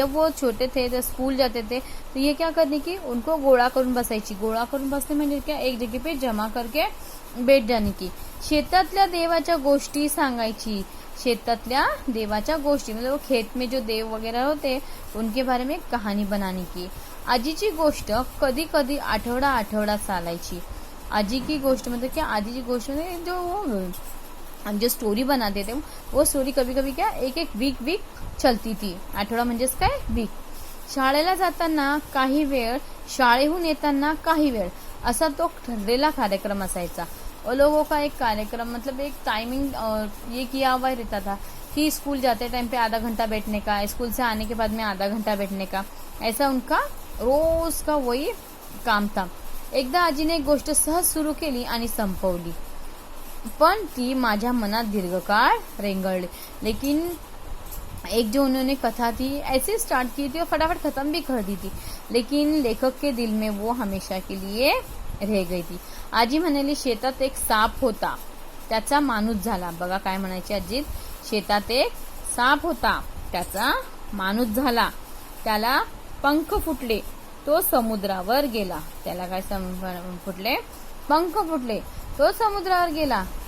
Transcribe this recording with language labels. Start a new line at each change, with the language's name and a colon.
Hindi: जब वो छोटे थे, जब स्कूल जाते थे, तो ये क्या करने की उनको
Marathi: गोळा करून बसायची।
Hindi: गोळा करून बसने म्हणजे क्या? एक जगह पे जमा करके बैठ जाने की।
Marathi: शेतातल्या देवाच्या गोष्टी सांगायची। शेतातल्या देवाच्या गोष्टी
Hindi: मतलब वो खेत में जो देव वगैरह होते उनके बारे में कहानी बनाने की।
Marathi: आजीची गोष्ट कधी कधी आठवडा चालायची।
Hindi: आजी की गोष्ट मतलब क्या? आजी की गोष्ट में जो हम जो स्टोरी बनाते थे वो स्टोरी कभी कभी क्या एक वीक चलती थी।
Marathi: आठवडा म्हणजेच काय? वीक। शाळेला जाताना काही वेळ, शाळेहून येताना काही वेळ, असा तो ठरलेला कार्यक्रम असायचा।
Hindi: और लोगों का एक कार्यक्रम मतलब एक टाइमिंग ये किया हुआ रहता था कि स्कूल जाते टाइम पे आधा घंटा बैठने का, स्कूल से आने के बाद में आधा घंटा बैठने का, ऐसा उनका रोज का वही काम था।
Marathi: एकदा आजीने एक गोष्ट सहज सुरू केली आणि संपवली, पण ती माझ्या मनात दीर्घकाळ रेंगाळली।
Hindi: लेकिन एक जो उन्होंने कथा थी ऐसे स्टार्ट की थी और फटाफट खत्म भी कर दी थी, लेकिन लेखक के दिल में वो हमेशा के लिए रह गई थी।
Marathi: आजी म्हणाली, शेतात एक साप होता, त्याचा माणूस झाला। बघा काय म्हणायची आजी, शेतात एक साप होता, त्याचा माणूस झाला, त्याला पंख फुटले, तो समुद्रावर गेला। त्याला काय फुटले? पंख फुटले, तो समुद्रावर गेला।